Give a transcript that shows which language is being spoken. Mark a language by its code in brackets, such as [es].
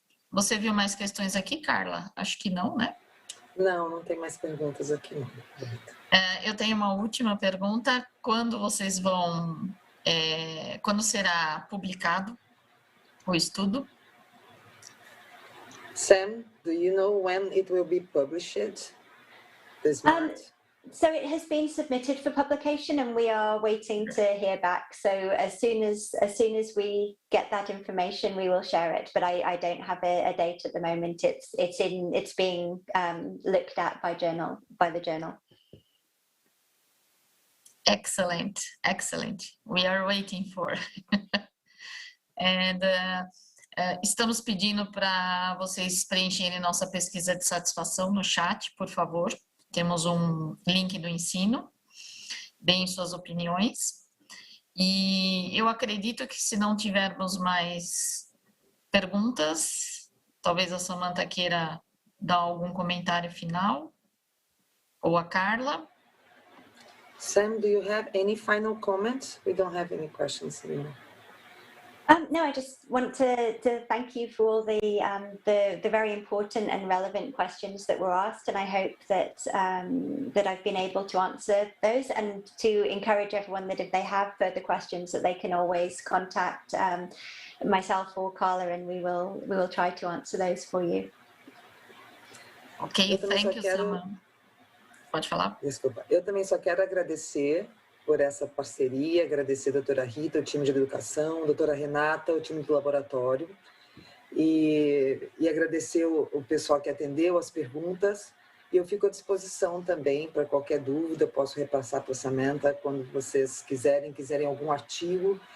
[pt] Você viu mais questões aqui, Carla? Acho que não, né? Não tem mais perguntas aqui, não. Eu tenho uma última pergunta. Quando vocês vão... quando será publicado o estudo? [en] Sam, do you know when it will be published? This month? So it has been submitted for publication, and we are waiting to hear back. So as soon as we get that information, we will share it. But I don't have a date at the moment. It's being looked at by the journal. Excellent. We are waiting for. [pt] And estamos pedindo para vocês preencherem nossa pesquisa de satisfação no chat, por favor. Temos um link do ensino, deem suas opiniões. E eu acredito que se não tivermos mais perguntas, talvez a Samantha queira dar algum comentário final, ou a Carla. [en] Sam, do you have any final comments? We don't have any questions anymore. No, I just want to thank you for all the very important and relevant questions that were asked, and I hope that that I've been able to answer those, and to encourage everyone that if they have further questions, that they can always contact myself or Carla, and we will try to answer those for you. Ok, thank you, Samantha. [pt] Pode falar? Desculpa. Eu também só quero agradecer por essa parceria, agradecer a doutora Rita, o time de educação, a doutora Renata, o time do laboratório, e agradecer o pessoal que atendeu as perguntas, e eu fico à disposição também para qualquer dúvida, posso repassar para a Samantha quando vocês quiserem algum artigo.